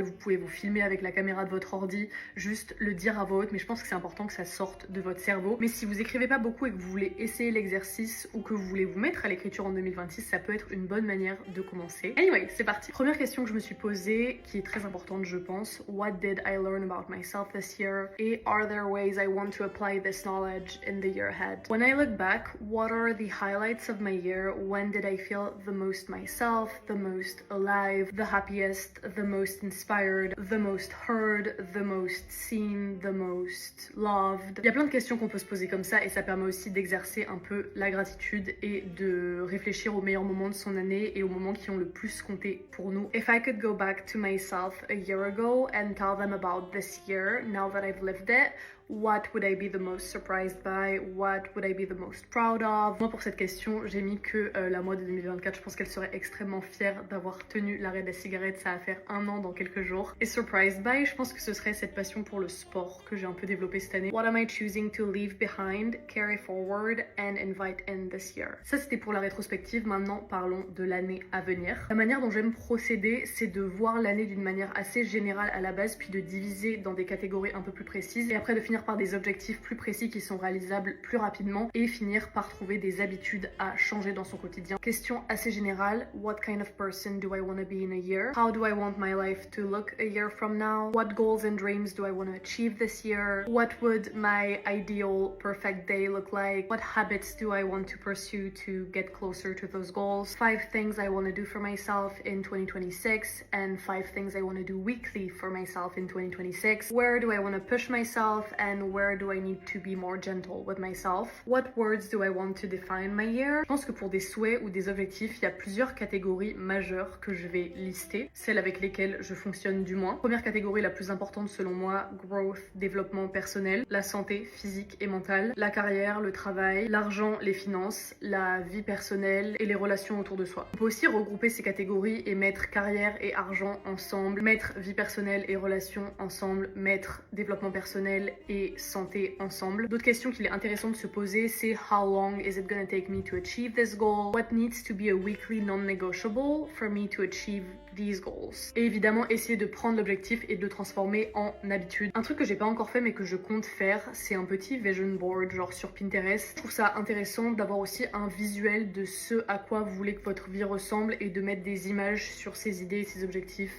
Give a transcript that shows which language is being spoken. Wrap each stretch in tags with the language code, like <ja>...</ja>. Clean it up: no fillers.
<fr>Vous pouvez vous filmer avec la caméra de votre ordi, juste le dire à voix haute, mais je pense que c'est important que ça sorte de votre cerveau. Mais si vous écrivez pas beaucoup et que vous voulez essayer l'exercice ou que vous voulez vous mettre à l'écriture en 2026, ça peut être une bonne manière de commencer. Anyway, c'est parti. Première question que je me suis posée, qui est très importante je pense.</fr> <en>What did I learn about myself this year? Et are there ways I want to apply this knowledge in the year ahead? When I look back, what are the highlights of my year? When did I feel the most myself, the most alive, the happiest, the most inspired, the most heard, the most seen, the most loved?</en> <fr>Il y a plein de questions qu'on peut se poser comme ça et ça permet aussi d'exercer un peu la gratitude et de réfléchir aux meilleurs moments de son année et aux moments qui ont le plus compté pour nous.</fr> <en>If I could go back to myself a year ago and tell them about this year, now that I've lived it, what would I be the most surprised by? What would I be the most proud of?</en> <fr>Moi pour cette question, j'ai mis que la moi de 2024, je pense qu'elle serait extrêmement fière d'avoir tenu l'arrêt de la cigarette. Ça va faire 1 an dans quelques jours. Et</fr> <en>surprised by,</en> <fr>je pense que ce serait cette passion pour le sport que j'ai un peu développée cette année.</fr> <en>What am I choosing to leave behind, carry forward and invite in this year?</en> <fr>Ça c'était pour la rétrospective. Maintenant parlons de l'année à venir. La manière dont j'aime procéder, c'est de voir l'année d'une manière assez générale à la base, puis de diviser dans des catégories un peu plus précises et après de finir par des objectifs plus précis qui sont réalisables plus rapidement et finir par trouver des habitudes à changer dans son quotidien. Question assez générale,</fr> <en>what kind of person do I want to be in a year? How do I want my life to look a year from now? What goals and dreams do I want to achieve this year? What would my ideal perfect day look like? What habits do I want to pursue to get closer to those goals? 5 things I want to do for myself in 2026 and 5 things I want to do weekly for myself in 2026. Where do I want to push myself and where do I need to be more gentle with myself? What words do I want to define my year?</en> <fr>Je pense que pour des souhaits ou des objectifs, il y a plusieurs catégories majeures que je vais lister, celles avec lesquelles je fonctionne du moins. Première catégorie la plus importante selon moi, growth, développement personnel, la santé physique et mentale, la carrière, le travail, l'argent, les finances, la vie personnelle et les relations autour de soi. On peut aussi regrouper ces catégories et mettre carrière et argent ensemble, mettre vie personnelle et relations ensemble, mettre développement personnel et santé ensemble. D'autres questions qu'il est intéressant de se poser, c'est</fr> <en>how long is it gonna take me to achieve this goal? What needs to be a weekly non-negotiable for me to achieve these goals?</en> <fr>Et évidemment, essayer de prendre l'objectif et de le transformer en habitude. Un truc que j'ai pas encore fait mais que je compte faire, c'est un petit vision board genre sur Pinterest. Je trouve ça intéressant d'avoir aussi un visuel de ce à quoi vous voulez que votre vie ressemble et de mettre des images sur ces idées et ces objectifs.</fr>